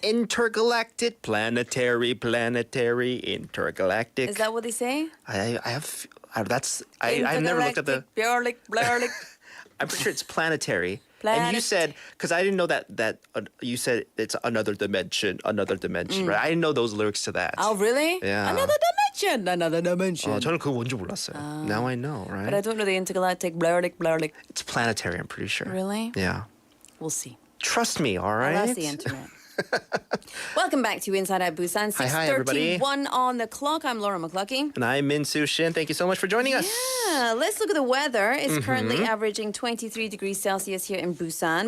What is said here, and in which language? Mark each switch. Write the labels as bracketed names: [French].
[English] Intergalactic, planetary, intergalactic. Is that what they say? I've never looked at the. Blarlic. I'm pretty sure it's planetary. And Planet. you said, because I didn't know that you said it's another dimension, right? I didn't know those lyrics to that. Oh, really? Yeah. Another dimension. [Korean] 저는 그거 뭔지 몰랐어요. [English] Now I know, right? But I don't know the intergalactic blarlic. It's planetary, I'm pretty sure. Really? Yeah. We'll see. Trust me, all Oh, right? that's the internet. Welcome back to Inside Out Busan. Hi, everybody. 6:31 on the clock. I'm Laura McClucky. And I'm Min Soo Shin. Thank you so much for joining us. Yeah, let's look at the weather. It's currently averaging 23 degrees Celsius here in Busan.